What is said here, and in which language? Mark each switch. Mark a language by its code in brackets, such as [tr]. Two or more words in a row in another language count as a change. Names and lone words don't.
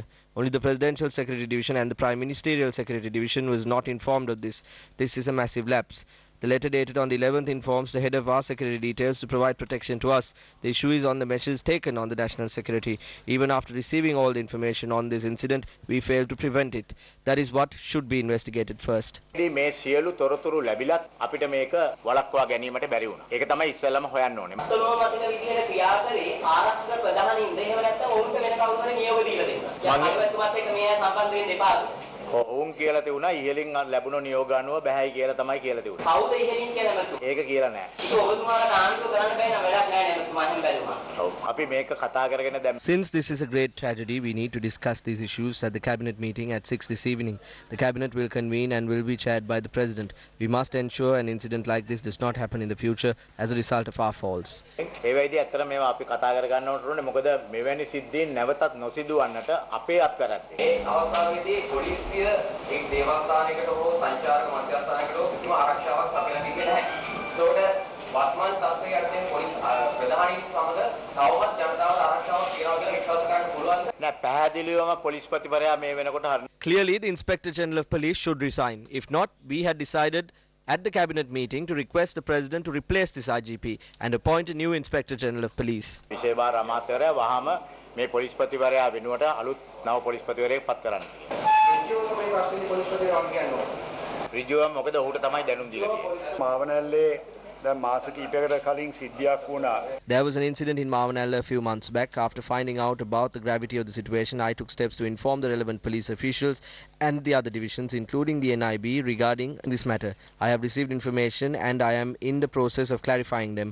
[en] Only the Presidential Security Division and the Prime Ministerial Security Division was not informed of this. This is a massive lapse. The letter dated on the 11th informs the head of our security details to provide protection to us. The issue is on the measures taken on the national security. Even after receiving all the information on this incident, we failed to prevent it. That is what should be investigated first. [si] මේ සියලු තොරතුරු ලැබිලත් අපිට මේක වළක්වා ගැනීමට බැරි වුණා. ඒක තමයි ඉස්සෙල්ලාම හොයන්න ඕනේ. මතලෝමතික විදිහට ක්‍රියා කරේ ආරක්ෂක ප්‍රධානීන්ද එහෙම නැත්නම් ඔවුන්ට වෙන කවුරු හරි නියෝග දීලා දෙන්න. ජනාධිපතිතුමාත් එක්ක මේ සම්බන්ධ වෙන්න එපා. ඔවුන් කියලා තියුණා ඉහලින් ලැබුණු නියෝග අනුව බෑයි කියලා තමයි කියලා තියුණා. කවුද ඉහලින් කියලා නැතු? ඒක කියලා නෑ. ඒක ඔබතුමාට ආන්දෝලන කරන්න බෑ නේද? වැඩක් නෑ නේද? ඔබතුමා එහෙම බැලුවා. ඔව්. අපි මේක කතා කරගෙන දැන් [en] Since this is a great tragedy, we need to discuss these issues at the cabinet meeting at 6 this evening. The cabinet will convene and will be chaired by the president. We must ensure an incident like this does not happen in the future as a result of our faults. [si] ඒ වෙයිදී ඇත්තට මේවා අපි කතා කර ගන්න ඕනේ මොකද මෙවැනි සිද්ධීන් නැවතත් නොසිදුවන්නට අපේ අත්කරත්තේ. ඒ අවස්ථාවේදී පොලිසිය එක් දේවස්ථානයකට හෝ සංචාරක මධ්‍යස්ථානයකට හෝ කිසිම ආරක්ෂාවක් සපයලා දෙන්නේ නැහැ. ඒතකොට වර්තමාන තත්ත්වයේ යටතේ පොලිස් ප්‍රධානීන් සමග තවමත් ජනතාවට ආරක්ෂාවක් තියනවා කියලා විශ්වාස කරන්න පුළුවන්ද? නෑ පැහැදිලිවම පොලිස්පතිවරයා මේ වෙනකොට [en] Clearly, the Inspector General of Police should resign. If not, we had decided at the cabinet meeting to request the president to replace this IGP and appoint a new Inspector General of Police. [si] විශේෂ අමාත්‍යවරයා වහාම මේ පොලිස්පතිවරයා වෙනුවට අලුත් නව පොලිස්පතිවරයෙක් පත් කරන්න. ඍජුවම මේ ප්‍රශ්නේ පොලිස්පතිවරයාට කියන්න ඕනේ. ඍජුවම මොකද ඔහුට තමයි දැනුම් දීලා තියෙන්නේ. මාවනල්ලේ [en] There was an incident in Mavanalla a few months back. After finding out about the gravity of the situation, I took steps to inform the relevant police officials and the other divisions, including the NIB, regarding this matter. I have received information and I am in the process of clarifying them.